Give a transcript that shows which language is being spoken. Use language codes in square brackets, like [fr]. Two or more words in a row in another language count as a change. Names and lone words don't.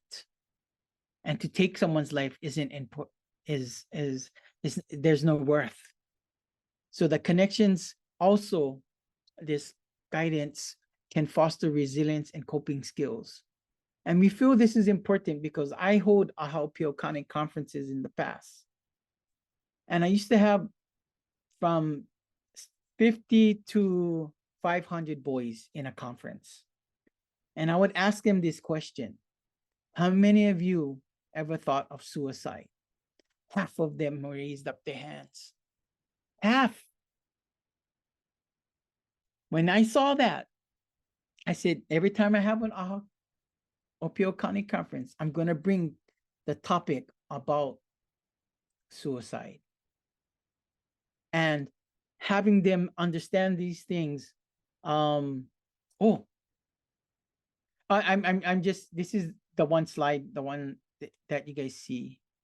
[en] And to take someone's life isn't important, is there's no worth. So the connections also, this guidance can foster resilience and coping skills. And we feel this is important because I hold ʻaha ʻŌpio Kāne conferences in the past. And I used to have from 50 to 500 boys in a conference. And I would ask them this question: how many of you ever thought of suicide? Half of them raised up their hands. Half. When I saw that, I said, every time I have an ʻaha ʻŌpio Kāne conference, I'm going to bring the topic about suicide. And having them understand these things. I'm just, this is the one slide, the one that you guys see.